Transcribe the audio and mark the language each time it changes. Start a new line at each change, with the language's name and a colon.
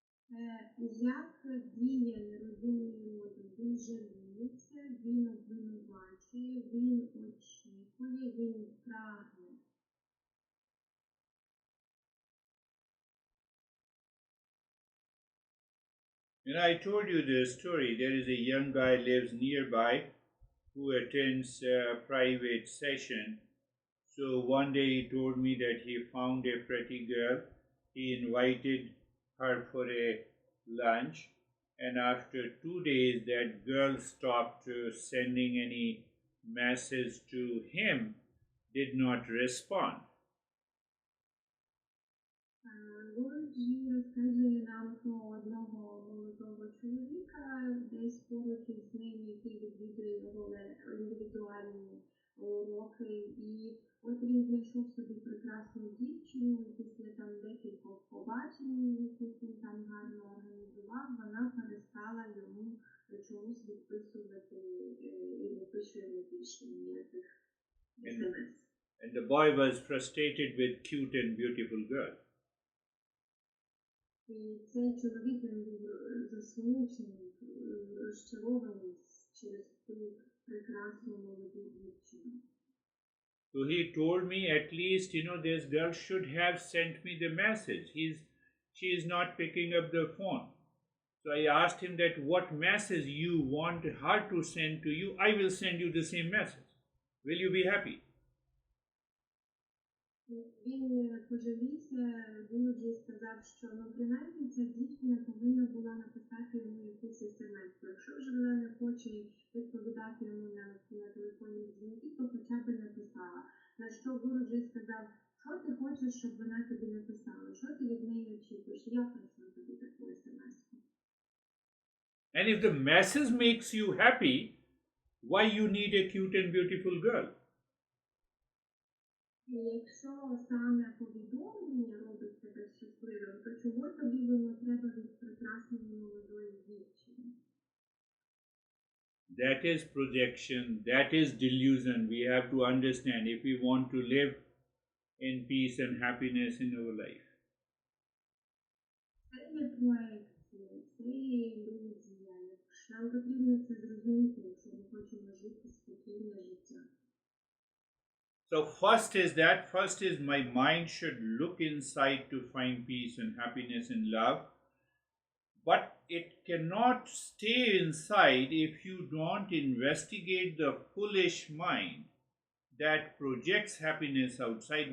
Ukrainian: Як діє нерозумний розум? Він жаліється, він обвинувачує, він очікує, він прагне.
English: And I told you this story. There is a young guy lives nearby who attends a private session. So one day he told me that he found a pretty girl. He invited her for a lunch, and after 2 days that girl stopped sending any message to him, did not respond.
Ukrainian: Гурджі розказує нам про одного молодого чоловіка, десь поруч із ним, який відвідує його індивідуальні уроки. І от він знайшов собі прекрасну дівчину, і після там декількох побачень, яких він там гарно організував, вона перестала йому чомусь відписувати і не пише йому більше ніяких смс.
English: And the boy was frustrated with cute and beautiful girl.
Ukrainian: І цей чоловік, він був засмучений, розчарований через ту прекрасну молоду дівчину.
English: So he told me, at least, this girl should have sent me the message. She is not picking up the phone. So I asked him that what message you want her to send to you, I will send you the same message. Will you be happy?
Ukrainian: Він пожалівся, Гурджі сказав, що принаймні ця дівчина повинна була написати йому якусь смс. Якщо вже вона не хоче відповідати йому на телефонні дзвінки, то хоча б написала. На що Гурджі сказав, що ти хочеш, щоб вона тобі написала, що ти від неї очікуєш, я прийшла тобі таку смс-ку.
English: And if the message makes you happy, why you need a cute and beautiful girl?
Ukrainian: І якщо саме повідомлення робить тебе щасливим, то чого тобі воно треба від прекрасної молодої дівчини?
English: That is projection, that is delusion. We have to understand if we want to live in peace and happiness in our life.
Ukrainian: Це є проекція, це є ілюзія. Нам потрібно це зрозуміти, якщо ми хочемо жити спокійне життя.
English: So first is my mind should look inside to find peace and happiness and love. But it cannot stay inside if you don't investigate the foolish mind that projects happiness outside.